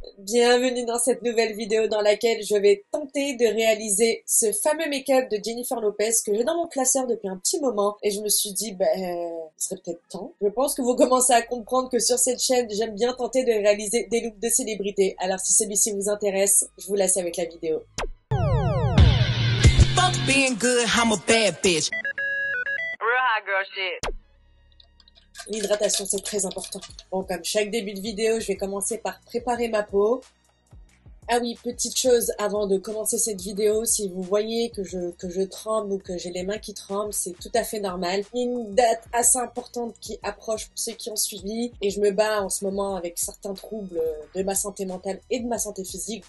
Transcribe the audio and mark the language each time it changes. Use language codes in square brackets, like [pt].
[fr] Bienvenue dans cette nouvelle vidéo dans laquelle je vais tenter de réaliser ce fameux make-up de Jennifer Lopez que j'ai dans mon classeur depuis un petit moment et je me suis dit, ce serait peut-être temps. Je pense que vous commencez à comprendre que sur cette chaîne, j'aime bien tenter de réaliser des looks de célébrités. Alors si celui-ci vous intéresse, je vous laisse avec la vidéo. [en] Fuck being good, I'm a bad bitch. Real hot girl shit. [fr] L'hydratation, c'est très important. Bon, comme chaque début de vidéo, je vais commencer par préparer ma peau. Ah oui, petite chose avant de commencer cette vidéo, si vous voyez que je tremble ou que j'ai les mains qui tremblent, c'est tout à fait normal. Il y a une date assez importante qui approche pour ceux qui ont suivi et je me bats en ce moment avec certains troubles de ma santé mentale et de ma santé physique.